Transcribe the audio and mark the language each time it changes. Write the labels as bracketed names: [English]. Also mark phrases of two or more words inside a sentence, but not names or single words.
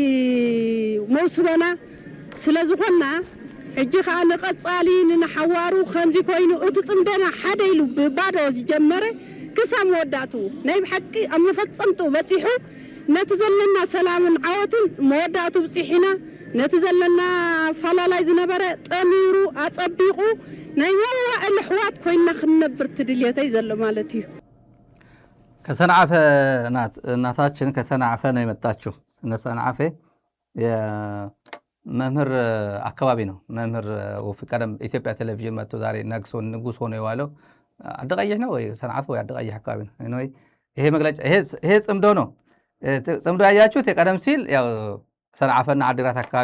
[Tigrinya] መውስቦና ስለ ዝኾንና ሕጂ ከዓ ንቐጻሊ ንሓዋሩ ከምዚ ኮይኑ እቲ ፅምደና ሓደ ኢሉ ብባዶ ዝጀመረ ክሳብ መወዳእቱ ናይ ብሓቂ ኣብ መፈፀምቱ በፂሑ ነቲ ዘለና ሰላምን ዓወትን መወዳእቱ ብፂሒና ነቲ ዘለና ፈላላይ ዝነበረ ጠሚሩ ኣፀቢቑ ናይ መዋእለ ኣሕዋት ኮይና ክንነብር ትድልየተይ ዘሎ ማለት እዩ። [Amharic] ከሰንዓፈ እናታችን ከሰንዓፈ ነው የመጣችው። እነ ሰንዓፈ መምህር አካባቢ ነው። መምህር ወፍ ቀደም ኢትዮጵያ ቴሌቪዥን መጥቶ ዛሬ ነግሶ ንጉስ ሆኖ የዋለው አደቀይህ ነው ወይ ሰንዓፈ ወይ አደቀይህ አካባቢ ነው። ይሄ መግለጫ ይሄ ጽምዶ ነው። ጽምዶ ያያችሁት የቀደም ሲል ያው ሰንዓፈና አዲግራት አካባቢ